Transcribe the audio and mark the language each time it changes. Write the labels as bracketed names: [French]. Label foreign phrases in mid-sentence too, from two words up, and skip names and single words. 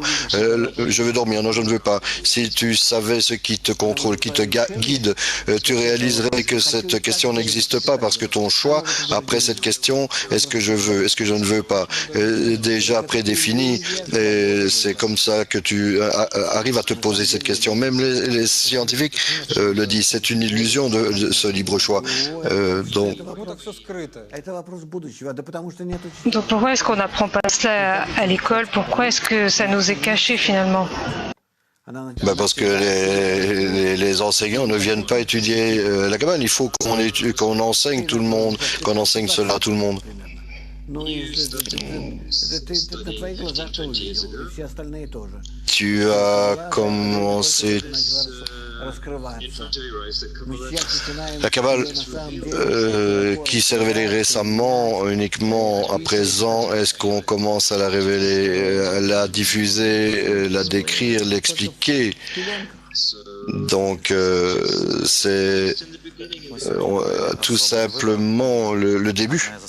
[French] Je veux dormir, non je ne veux pas. Si tu savais ce qui te contrôle, qui te guide, tu réaliserais que cette question n'existe pas, parce que ton choix, après cette question, est-ce que je veux, est-ce que je ne veux pas, déjà prédéfini, et c'est comme ça que tu arrives à te poser cette question. Même les scientifiques le disent, c'est une illusion de ce libre choix. Donc, [Russian] ну так все скрыто. Это вопрос будущего, да потому что нет [French] Donc pourquoi est-ce qu'on n'apprend pas cela à l'école? Pourquoi est-ce que ça nous est caché finalement? parce que les enseignants ne viennent pas étudier la Kabbale. Il faut qu'on enseigne tout le monde, qu'on enseigne cela à tout le monde. [Russian] Ну, ты на твоих глазах ты увидел, и все остальные тоже. [French] Tu as commencé La Kabbale qui s'est révélée récemment, uniquement à présent, est-ce qu'on commence à la révéler, à la diffuser, la décrire, l'expliquer? Donc c'est tout simplement le début.